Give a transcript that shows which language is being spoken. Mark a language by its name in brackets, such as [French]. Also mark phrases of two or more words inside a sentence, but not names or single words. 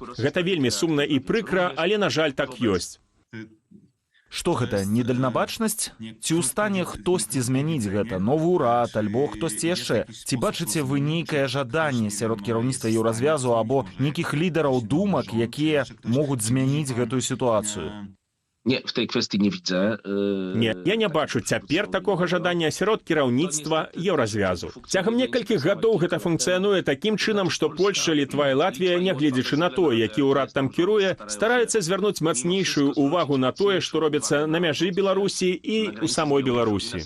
[Belarusian] Гэта вельмі сумна і прыкра, але, на жаль, так ёсць. Што гэта, недальнабачнасць? Ці ў стане хтосьці змяніць гэта, новы ўрад, альбо хтосьці яшчэ? Ці бачыце вы нейкае жаданне сярод кіраўніцтва Еўразвязу або нейкіх лідараў думак, якія могуць змяніць гэтую сітуацыю? [Polish] Nie, w tej kwestii nie widzę. [Belarusian] Не, я не бачу цяпер такога жадання сярод кіраўніцтва Еўразвязу. Цягам некалькіх гадоў гэта функцыянуе такім чынам, што Польшча, Літва і Латвія, нягледзячы на тое, які ўрад там кіруе, стараюцца звярнуць мацнейшую ўвагу на тое, што робіцца на мяжы Беларусі і ў самой Беларусі.